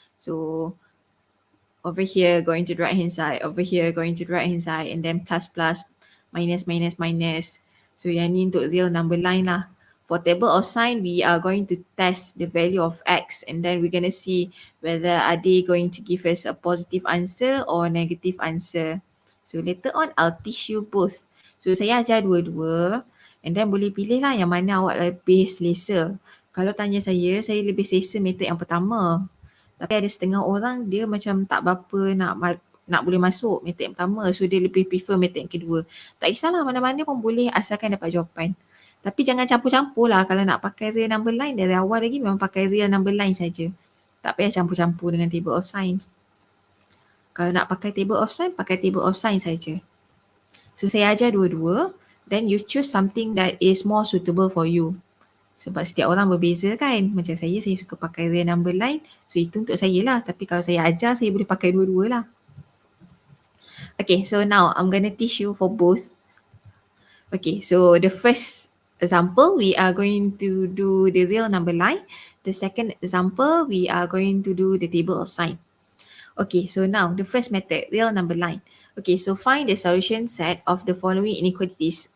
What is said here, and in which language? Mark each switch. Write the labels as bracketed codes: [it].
[en] So over here going to the right hand side, over here going to the right hand side, and then plus plus, minus minus minus. [ms] So yang ni untuk real number line lah. [en] For table of sign, we are going to test the value of x, and then we're going to see whether are they going to give us a positive answer or negative answer. So later on, I'll teach you both. [ms] So saya ajar dua-dua, [en] and then [ms] boleh pilih lah yang mana awak lebih selesa. Kalau tanya saya lebih selesa method yang pertama. Tapi ada setengah orang dia macam tak berapa nak boleh masuk method yang pertama. So dia lebih prefer method yang kedua. Tak kisahlah, mana-mana pun boleh asalkan dapat jawapan. Tapi jangan campur-campur lah. Kalau nak pakai real number line dari awal lagi memang pakai real number line saja. Tak payah campur-campur dengan table of signs. Kalau nak pakai table of sign, pakai table of sign saja. So saya ajar dua-dua. [en] Then you choose something that is more suitable for you. [ms] Sebab setiap orang berbeza kan. Macam saya suka pakai real number line. So itu untuk saya lah. Tapi kalau saya ajar, saya boleh pakai dua-dua lah. [en] Okay, so now I'm going to teach you for both. Okay, so the first example, we are going to do the real number line. The second example, we are going to do the table of sign. Okay, so now the first method, real number line. Okay, so find the solution set of the following inequalities.